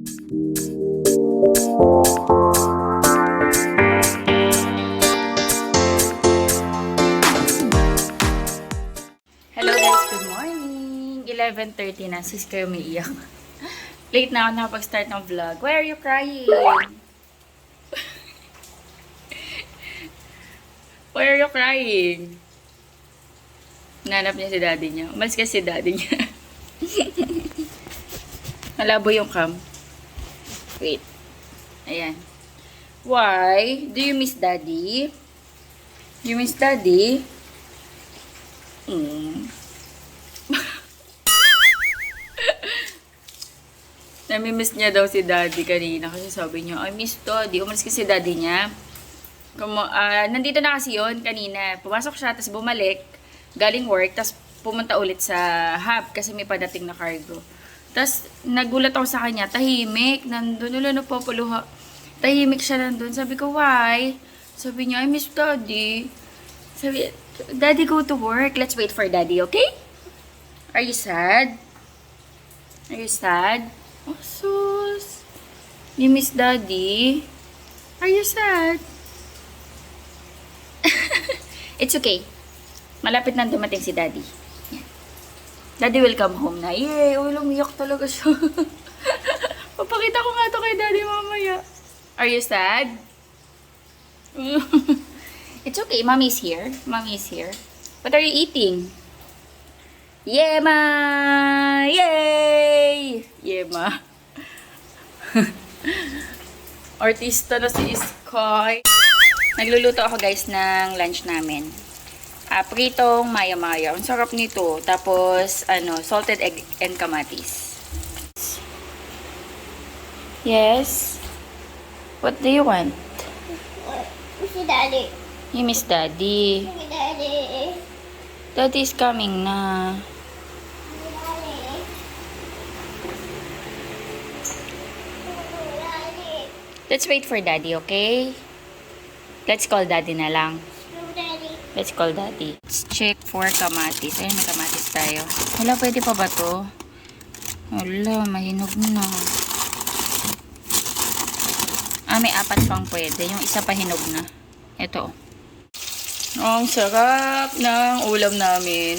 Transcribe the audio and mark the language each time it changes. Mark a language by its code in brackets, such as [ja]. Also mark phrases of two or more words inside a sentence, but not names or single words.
[en] Hello guys, good morning! [tl] 11:30 na, sis kayo umiiyak. Late na ako nakapag-start ng vlog. [en] Why are you crying? Why are you crying? [tl] Nanap niya si daddy niya. Umalis kasi si daddy niya. Malabo yung cam. Wait. Ayan. [en] Why? Do you miss daddy? You miss daddy? [tl] Namimiss niya daw si daddy kanina kasi sabi niya, [en] I miss daddy. [tl] Umalis kasi si daddy niya. Nandito na kasi yun kanina. Pumasok siya, tapos bumalik. Galing work, tapos pumunta ulit sa hub kasi may padating na cargo. Tapos nagulat ako sa kanya, tahimik. Nandun ulo na populuha. Tahimik siya nandun. Sabi ko, why? Sabi niya, [en] I miss daddy. Sabi, daddy go to work. Let's wait for daddy, okay? Are you sad? Are you sad? Oh, sus. You miss daddy? Are you sad? It's okay. [tl] Malapit na dumating si daddy. [en] Yan. Daddy will come home na. Yay! [tl] Oh, lumiyak talaga siya. Papakita ko nga to kay daddy mamaya. [en] Are you sad? It's okay. Mommy's here. Mommy's here. What are you eating? Yema! Yay! Yema. [tl] Artista na si Sky. Nagluluto ako guys ng lunch namin. Pritong maya-maya. Ang sarap nito. [en] Tapos, salted egg and kamatis. Yes? What do you want? Miss daddy. You miss daddy. Miss daddy. Daddy is coming na. Let's wait for daddy, okay? Let's call daddy [tl] na lang. [en] Let's call daddy. Let's check for [tl] kamatis. Ayun, may kamatis tayo. Wala, pwede pa ba to? Wala, mahinog na. May 4 pang pwede. Yung isa pa hinog na. Ito. Ang sarap ng ulam namin.